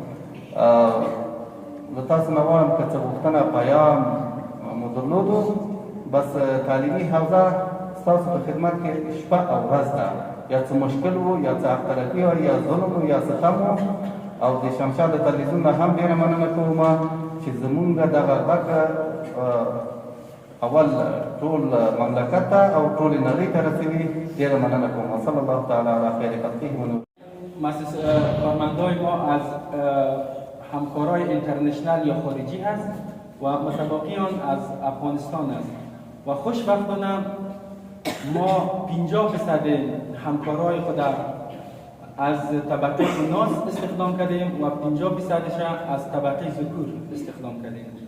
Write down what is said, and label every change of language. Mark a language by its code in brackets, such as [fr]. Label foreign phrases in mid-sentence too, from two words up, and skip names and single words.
[ps] زه تاسو نه غواړم که څه غوښتنه پیام مو درلودو بس تعلیمي حوزه ستاسو په خدمت کې شپه او ورځ ده یا څه مشکل وو یا څه اختلافي وو یا ظلم وو یا ستم وو او د شمشاد د تلویزیون نه هم ډېره مننه کوم چې زمونږ دغه غږ اول ټول مملکت ته او ټولې نړۍ ته رسوي ډېره مننه کوم [ar] صلی الله تعالی علی خیر خلقه [fa] کارمندای ما از همکارای اینترنشنال یا خارجی هست و متباقیان از افغانستان است و خوشبختانه ما 50% همکارای خود از طبقه ناس استخدام کردیم و 50%ش از طبقه ذکور استخدام کردیم